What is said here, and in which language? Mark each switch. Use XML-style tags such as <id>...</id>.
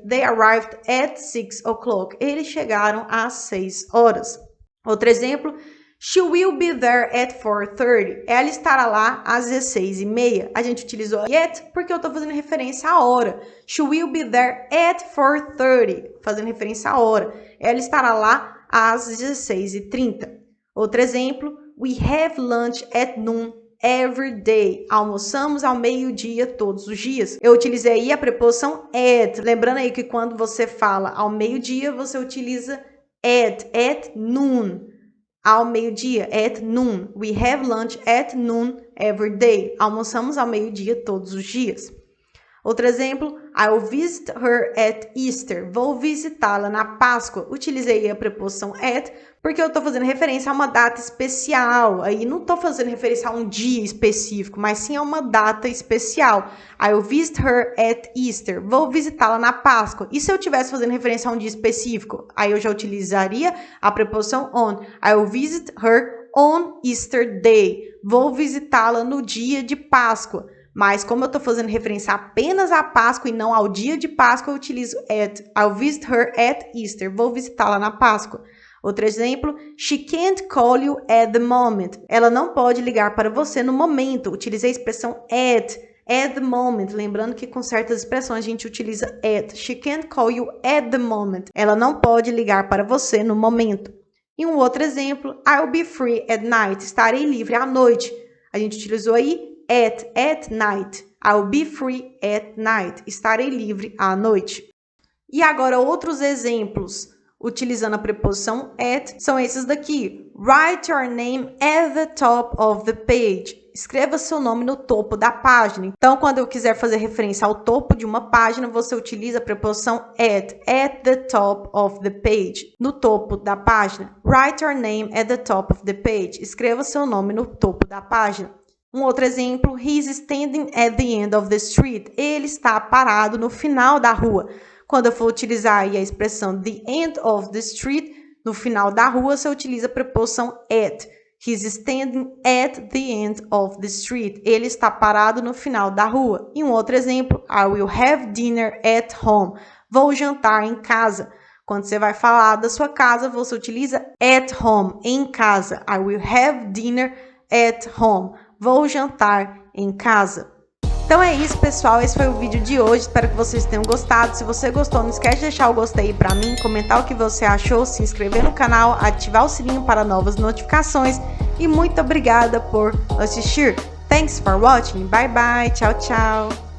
<en>They arrived at 6 o'clock.</en> <pt>Eles chegaram às 6 horas. Outro exemplo.</pt> <en>She will be there at 4:30.</en> <pt>Ela estará lá às 16h30. A gente utilizou at porque eu estou fazendo referência à hora.</pt> <en>She will be there at 4:30.</en> <pt>Fazendo referência à hora. Ela estará lá às 16h30. Outro exemplo.</pt> <en>We have lunch at noon every day.</en> <pt>Almoçamos ao meio-dia todos os dias. Eu utilizei aí a preposição at. Lembrando aí que quando você fala ao meio-dia, você utiliza at noon. Ao meio-dia, at noon.</pt> <en>We have lunch at noon every day.</en> <pt>Almoçamos ao meio-dia todos os dias. Outro exemplo,</pt> <en>I'll visit her at Easter.</en> <pt>Vou visitá-la na Páscoa. Utilizei a preposição at porque eu estou fazendo referência a uma data especial. Aí não estou fazendo referência a um dia específico, mas sim a uma data especial.</pt> <en>I'll visit her at Easter.</en> <pt>Vou visitá-la na Páscoa. E se eu estivesse fazendo referência a um dia específico? Aí eu já utilizaria a preposição on.</pt> <en>I'll visit her on Easter Day.</en> <pt>Vou visitá-la no dia de Páscoa. Mas como eu estou fazendo referência apenas à Páscoa e não ao dia de Páscoa, eu utilizo at.</pt> <en>I'll visit her at Easter.</en> <pt>Vou visitá-la na Páscoa. Outro exemplo,</pt> <en>she can't call you at the moment.</en> <pt>Ela não pode ligar para você no momento. Utilizei a expressão at the moment. Lembrando que com certas expressões a gente utiliza at.</pt> <en>She can't call you at the moment.</en> <pt>Ela não pode ligar para você no momento. E um outro exemplo,</pt> <en>I'll be free at night.</en> <pt>Estarei livre à noite. A gente utilizou aí</pt> <en>at night. I'll be free at night.</en> <pt>Estarei livre à noite. E agora outros exemplos utilizando a preposição at são esses daqui.</pt> <en>Write your name at the top of the page.</en> <pt>Escreva seu nome no topo da página. Então, quando eu quiser fazer referência ao topo de uma página, você utiliza a preposição at the top of the page, no topo da página.</pt> <en>Write your name at the top of the page.</en> <pt>Escreva seu nome no topo da página. Um outro exemplo,</pt> <en>he's standing at the end of the street.</en> <pt>Ele está parado no final da rua. Quando eu for utilizar aí a expressão the end of the street, no final da rua, você utiliza a preposição at.</pt> <en>He's standing at the end of the street.</en> <pt>Ele está parado no final da rua. E um outro exemplo,</pt> <en>I will have dinner at home.</en> <pt>Vou jantar em casa. Quando você vai falar da sua casa, você utiliza at home, em casa.</pt> <en>I will have dinner at home.</en> <pt>Vou jantar em casa. Então é isso, pessoal. Esse foi o vídeo de hoje. Espero que vocês tenham gostado. Se você gostou, não esquece de deixar o gostei aí pra mim, comentar o que você achou, se inscrever no canal, ativar o sininho para novas notificações. E muito obrigada por assistir.</pt> <en>Thanks for watching. Bye bye.</en> <pt>Tchau, tchau.</pt>